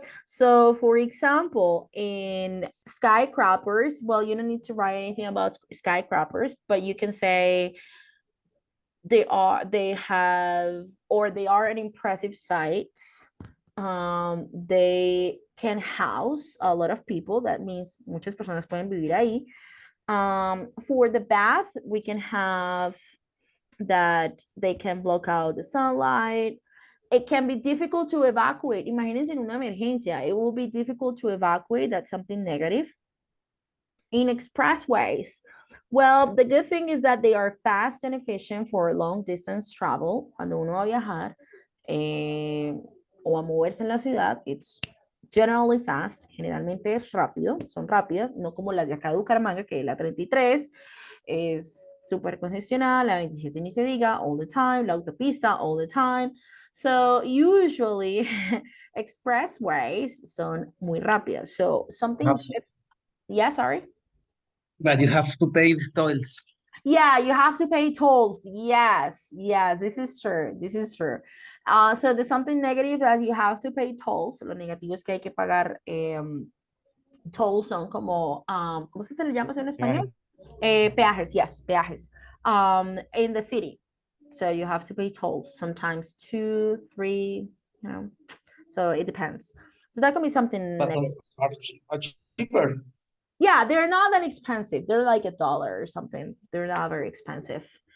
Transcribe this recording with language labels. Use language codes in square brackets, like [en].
[en] So for example, in skyscrapers, well, you don't need to write anything about skyscrapers, but you can say they are an impressive sites. They can house a lot of people. That means [es] muchas personas pueden vivir ahí. [en] For the bath, we can have that they can block out the sunlight. It can be difficult to evacuate. [es] Imagínense en una emergencia. [en] It will be difficult to evacuate. That's something negative. In expressways, well, the good thing is that they are fast and efficient for long distance travel. [es] Cuando uno va a viajar o a moverse en la ciudad, [en] it's generally fast, [es] generalmente es rápido, son rápidas, no como las de acá de Bucaramanga, que la 33 es súper congestionada, la 27 ni se diga, [en] all the time, [es] la autopista, all the time. [en] So usually [es] expressways son muy rápidas. [en] So something, yeah, sorry. But you have to pay the tolls. Yeah, you have to pay tolls. Yes, yes, this is true. This is true. So there's something negative that you have to pay tolls. [es] Lo negativo es que hay que pagar tolls son como, ¿cómo es que se le llama eso en español? Peajes, [en] yes, [es] peajes. [en] In the city. So you have to pay tolls, sometimes 2, 3, you know, so it depends. So that can be something But some negative. are cheaper. Yeah, they're not that expensive. They're like $1 or something. They're not very expensive.